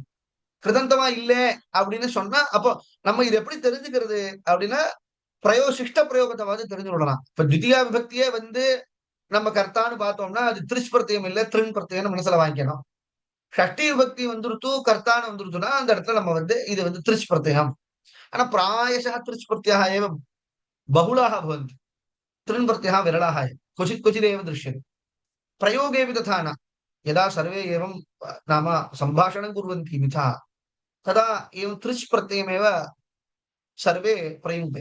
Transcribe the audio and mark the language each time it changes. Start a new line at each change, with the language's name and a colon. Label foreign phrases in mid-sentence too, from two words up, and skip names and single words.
Tamil: கிருதந்தமா இல்ல அப்படின்னு சொன்னா அப்போ நம்ம இது எப்படி தெரிஞ்சுக்கிறது அப்படின்னா சிஷ்ட பிரயோகத்தை தெரிஞ்சு விடலாம். இப்ப தித்தியா விபக்தியே நம்ம கர்த்தான்னு பார்த்தோம்னா அது திருச் பிரத்தியம் இல்ல திருங் பிரத்தியம் மனசுல வாங்கிக்கணும். ஷஷ்டி விபக்தி வந்துருத்து கர்த்தான்னு வந்துருத்துனா அந்த இடத்துல நம்ம இது திருச் பிரத்தியம்.
Sanskrit: ஆனா प्रायशः तृच् प्रत्ययाः एव बहुलाः भवन्ति, तृन् प्रत्ययः विरलाः एव, क्वचिदेव दृश्यते। प्रयोगेऽपि तथा न। यदा सर्वे एवं नाम सम्भाषणं कुर्वन्ति मिथः तदा एवं तृच् प्रत्ययमेव सर्वे प्रयुङ्क्ते।